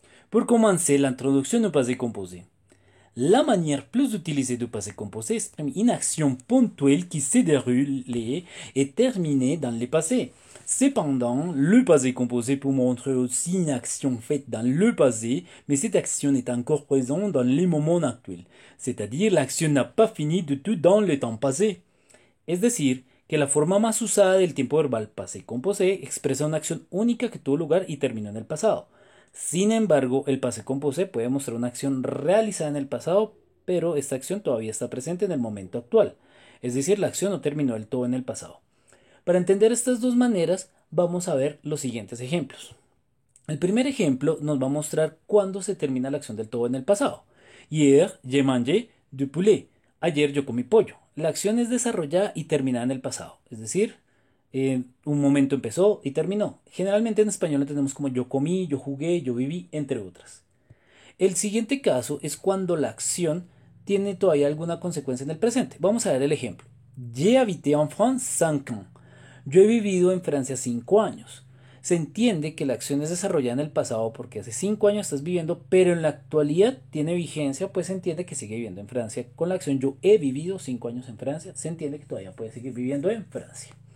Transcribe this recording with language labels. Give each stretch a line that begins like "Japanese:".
French: Pour commencer, l'introduction au passé composé. La manière plus utilisée du passé composé exprime une action ponctuelle qui s'est déroulée et terminée dans le passé. Cependant, le passé composé peut montrer aussi une action faite dans le passé, mais cette action est encore présente dans les moments actuels. C'est-à-dire, l'action n'a pas fini du tout dans le temps passé.
Spanish: Es decir, que la forma más usada del tiempo verbal pasé composé expresa una acción única que tuvo lugar y terminó en el pasado. Sin embargo, el passé composé puede mostrar una acción realizada en el pasado, pero esta acción todavía está presente en el momento actual. Es decir, la acción no terminó del todo en el pasado. Para entender estas dos maneras, vamos a ver los siguientes ejemplos. El primer ejemplo nos va a mostrar cuándo se termina la acción del todo en el pasado.
French: Hier, j'ai mangé du poulet.
Spanish: Ayer yo comí pollo. La acción es desarrollada y terminada en el pasado. Es decir, un momento empezó y terminó. Generalmente en español lo tenemos como yo comí, yo jugué, yo viví, entre otras. El siguiente caso es cuando la acción tiene todavía alguna consecuencia en el presente. Vamos a ver el ejemplo.
French: J'ai habité en France 5 ans.
Spanish: Yo he vivido en Francia 5 años. Se entiende que la acción es desarrollada en el pasado porque hace 5 años estás viviendo, pero en la actualidad tiene vigencia, pues se entiende que sigue viviendo en Francia. Con la acción yo he vivido 5 años en Francia, se entiende que todavía puede seguir viviendo en Francia.